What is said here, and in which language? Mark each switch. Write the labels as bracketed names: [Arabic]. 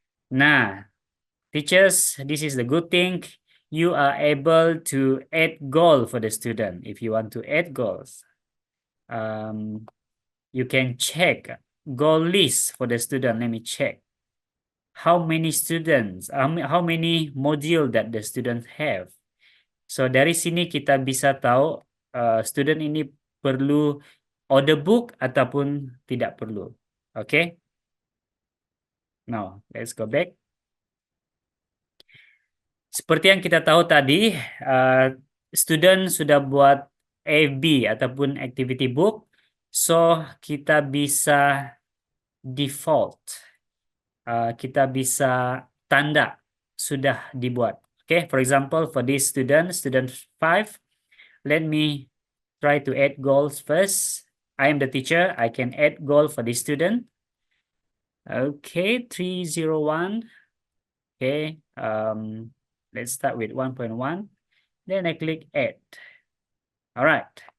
[English] Nah, teachers, this is the good thing. You are able to add goal for the student. If you want to add goals. You can check goal list for the student. Let me check how many students, how many module that the student have. [Malay] So dari sini kita bisa tahu student ini perlu order book ataupun tidak perlu. Okay? [English] Now, let's go back. [Malay] Seperti yang kita tahu tadi, student sudah buat AFB ataupun activity book, so kita bisa default, kita bisa tanda sudah dibuat. [English] Okay, for example, for this student 5, let me try to add goals first. I am the teacher, I can add goal for this student. Okay, 301. Okay, let's start with 1.1. Then I click add. All right.